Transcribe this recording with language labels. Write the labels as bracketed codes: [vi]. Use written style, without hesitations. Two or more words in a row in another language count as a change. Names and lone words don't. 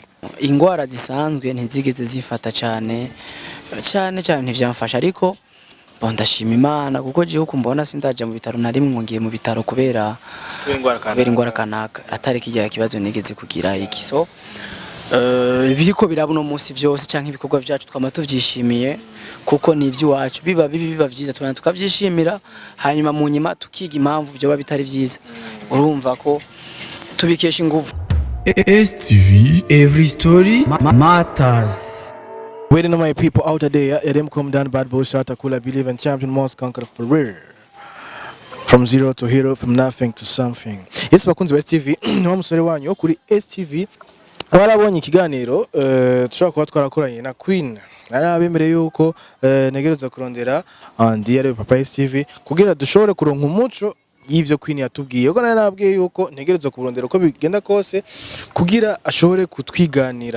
[rn] ingwara zisanzwe ntizigeze zifata cyane ntivyamfasha ariko ndashima Imana kuko je uko mbona sindaje mu bitaro nari ngiye mu bitaro kubera ingwara kanaka atari kijya kibazo nigeze kugira iki so biriko birabuno munsi byose canke ibikorwa byacu twama tuvyishimiye kuko ni ivy'iwacu biba vyiza twana tukavyishimira hanyuma mu nyuma tukiga impamvu byo bitari vyiza urumva ko tubikesha ingufu [en] STV every story matters. Waiting on my people out there, them come down bad boy shot I believe in champion must conquer for real. From zero to hero, from nothing to something. Yes, [rn] bakunzi ba STV, ni wa musore wanyu kuri STV. Warabonye ikiganiro tushaka kuba twarakoranye na Queen. Narabemereye yuko negereza kurondera andi ari Papa STV kugira dushobore kuronka umuco y'ivyo Queen yatubwiye. Uko nababwiye yuko negereza kurondera uko bigenda kose kugira ashobore kutwiganira.